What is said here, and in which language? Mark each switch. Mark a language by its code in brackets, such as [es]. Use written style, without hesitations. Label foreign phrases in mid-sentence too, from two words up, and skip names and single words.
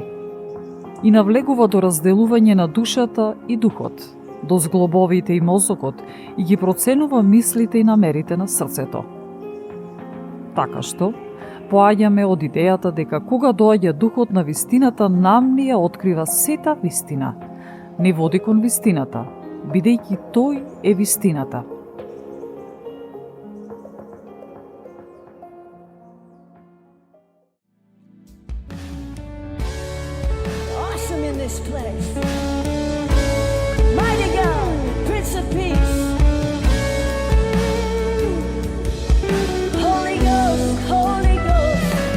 [mk] И навлегува до разделување на душата и духот, до зглобовите и мозокот и ги проценува мислите и намерите на срцето. Така што, поаѓаме од идејата дека кога доаѓа духот на вистината, нам ни ја открива сета вистина, не води кон вистината, бидејќи тој е вистината. [en] Awesome in this place. Mighty God, Prince of Peace. Holy Ghost, Holy Ghost.